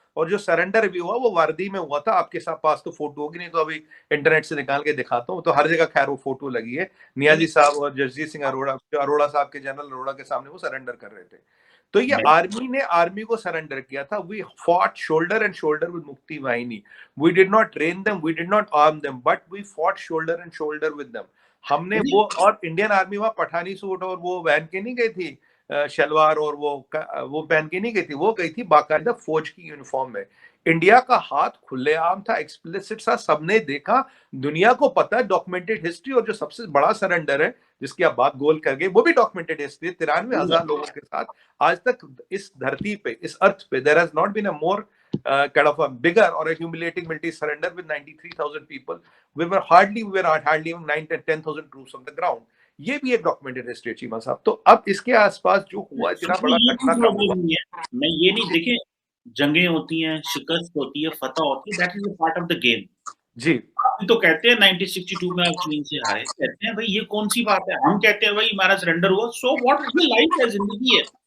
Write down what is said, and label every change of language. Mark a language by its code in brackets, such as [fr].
[hi] और जो सरेंडर भी हुआ वो वर्दी में हुआ था। आपके साथ पास तो फोटो होगी, नहीं तो अभी इंटरनेट से निकाल के दिखाता हूँ, तो हर जगह खैर वो फोटो लगी है। नियाजी साहब और जगजीत सिंह अरोड़ा, अरोड़ा साहब के, जनरल अरोड़ा के सामने वो सरेंडर कर रहे थे। तो ये आर्मी ने आर्मी को सरेंडर किया था। [en] We fought shoulder and shoulder with Mukti Bahini. We did not train them, we did not arm them, but we fought shoulder and shoulder with them. [hi] हमने वो, और इंडियन आर्मी वहां पठानी सूट और वो पहन के नहीं गई थी, शलवार और वो पहन के नहीं गई थी, वो गई थी बाकायदा फौज की यूनिफॉर्म में। इंडिया का हाथ खुलेआम था, एक्सप्लिसिट सा, सबने देखा, दुनिया को पता है, डॉक्यूमेंटेड हिस्ट्री। और जो सबसे बड़ा सरेंडर है जिसकी आप बात गोल कर गए, वो भी डॉक्यूमेंटेड हिस्ट्री, 93,000 लोगों के साथ। आज तक इस धरती पे, इस अर्थ पे, [en] There has not been a more kind of a bigger or a humiliating military surrender with 93,000 people. We were hardly even 9-10,000 troops on the ground. [hi] ये भी एक डॉक्यूमेंटेड हिस्ट्री है चीमा साहब। तो अब इसके आसपास जो हुआ, इतना बड़ा घटनाक्रम हुआ, मैं ये नहीं, देखिए जंगें होती हैं, शिकस्त होती है, फतह होती है, [en] That is a part of the game. [hi] जी, आप तो कहते हैं 1962 में आप चीन से हारे, कहते हैं भाई ये कौन सी बात है, हम कहते हैं भाई हमारा सरेंडर हुआ, [en] so what, [hi] ये लाइफ है, जिंदगी है।